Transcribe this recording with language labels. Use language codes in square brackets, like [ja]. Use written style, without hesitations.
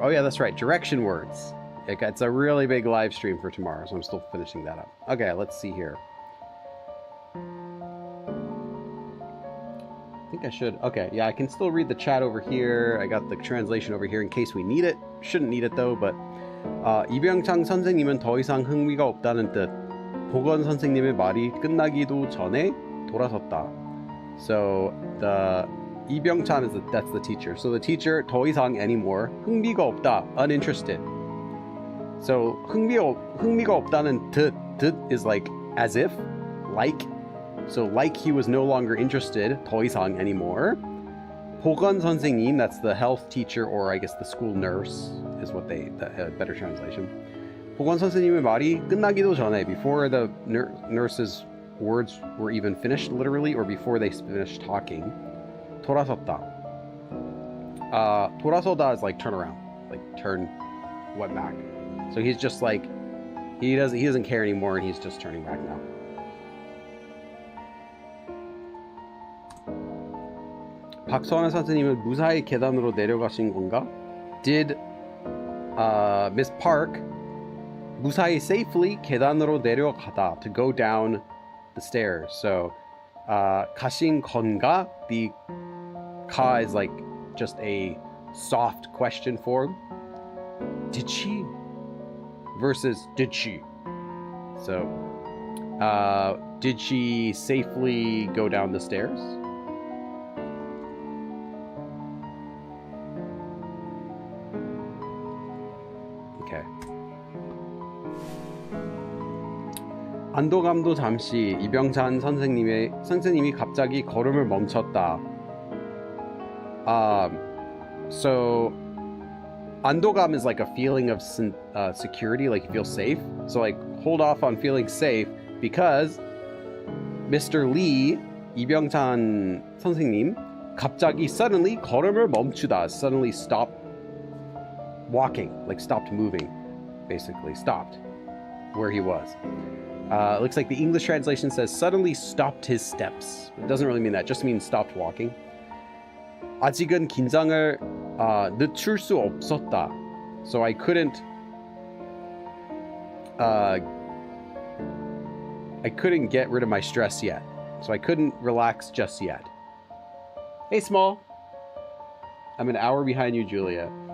[en] Oh yeah, that's right, direction words. It's a really big live stream for tomorrow, so I'm still finishing that up. Okay, let's see here. I think I should. Okay, yeah, I can still read the chat over here. I got the translation over here in case we need it. Shouldn't need it though, but [ko] 이병창 선생님은 더 이상 흥미가 없다는 뜻. 보건 선생님의 말이 끝나기도 전에 돌아섰다. [en] So the 이병찬 is that's the teacher. So the teacher [ko] 더 이상 [en] anymore [ko] 흥미가 없다, [en] uninterested. So [ko] 흥미가 없다는 뜻 [en] is like as if, like. So like he was no longer interested, [ko] 더 이상 [en] anymore. [ko] 보건 선생님, [en] that's the health teacher, or I guess the school nurse is what the better translation. [ko] 보건 선생님의 말이 끝나기도 전에, [en] before the nurse's words were even finished literally, or before they finished talking. [ko] 돌아섰다. 돌아서다 [en] is like turn around, like turn what back. So he's just like he doesn't care anymore, and he's just turning back now. [ko] 박선아 선생님은 무사히 계단으로 내려가신 건가? [en] Did Miss Park [ko] 무사히 [en] safely [ko] 계단으로 내려가다, [en] to go down the stairs. So [ko] 가신 건가? [en] The ka is like just a soft question form. Did she? Versus did she? So, did she safely go down the stairs? Okay. [ko] 안도감도 잠시 이병찬 선생님이 갑자기 걸음을 멈췄다. [en] So [ko] 안도감 [en] is like a feeling of security, like you feel safe. So like hold off on feeling safe because Mr. Lee, 이병찬 선생님, [ko] 갑자기 [en] suddenly [ko] 걸음을 멈추다, [en] suddenly stopped walking, like stopped moving, basically stopped where he was. It looks like the English translation says suddenly stopped his steps. It doesn't really mean that, it just means stopped walking. [ko] 아직은 긴장을 늦출 수 없었다. [en] So I couldn't get rid of my stress yet. So I couldn't relax just yet. Hey, Small. I'm an hour behind you, Julia.